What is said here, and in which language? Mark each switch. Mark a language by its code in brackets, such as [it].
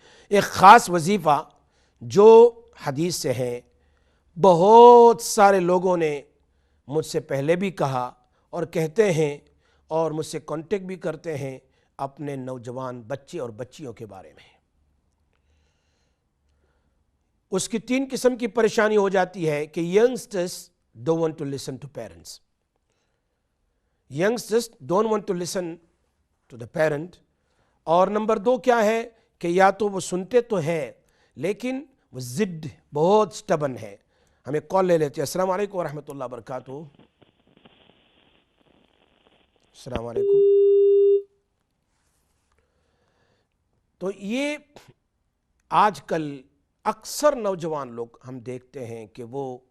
[ur] ایک خاص وظیفہ جو حدیث سے ہیں، بہت سارے لوگوں نے مجھ سے پہلے بھی کہا اور کہتے ہیں اور مجھ سے کانٹیکٹ بھی کرتے ہیں اپنے نوجوان بچے اور بچیوں کے بارے میں۔ اس کی 3 قسم کی پریشانی ہو جاتی ہے کہ [en] youngsters don't want to listen to parents. youngsters don't want to listen to the parent. [ur] اور نمبر 2 کیا ہے کہ یا تو وہ سنتے تو ہے لیکن وہ ضد بہت سٹبن ہے۔ ہمیں کال لے لیتے ہیں۔ السلام علیکم ورحمۃ اللہ وبرکاتہ۔ السلام علیکم۔ تو یہ آج کل اکثر نوجوان لوگ ہم دیکھتے ہیں کہ وہ